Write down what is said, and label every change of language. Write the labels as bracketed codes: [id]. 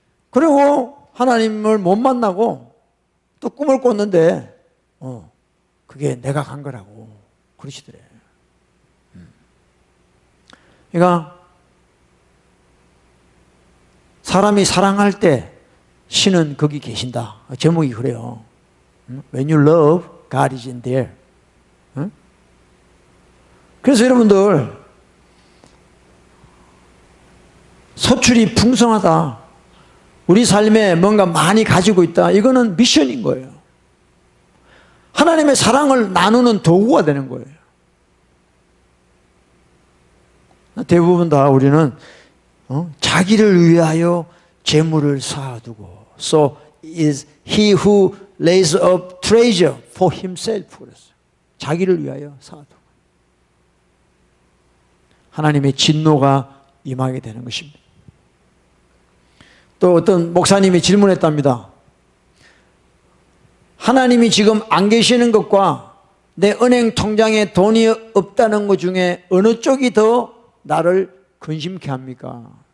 [ko] 그리고 하나님을 못 만나고 또 꿈을 꿨는데, 그게 내가 간 거라고 그러시더래. 그러니까 사람이 사랑할 때 신은 거기 계신다. 제목이 그래요. [en] When you love, God is in there. [ko] 그래서 여러분들, 소출이 풍성하다, 우리 삶에 뭔가 많이 가지고 있다, 이거는 미션인 거예요. 하나님의 사랑을 나누는 도구가 되는 거예요. 대부분 다 우리는 자기를 위하여 재물을 쌓아두고, [en] So is he who lays up treasure for himself. [ko] 그랬어요. 자기를 위하여 쌓아두고 하나님의 진노가 임하게 되는 것입니다. 또 어떤 목사님이 질문했답니다. 하나님이 지금 안 계시는 것과 내 은행 통장에 돈이 없다는 것 중에 어느 쪽이 더 나를 근심케 합니까?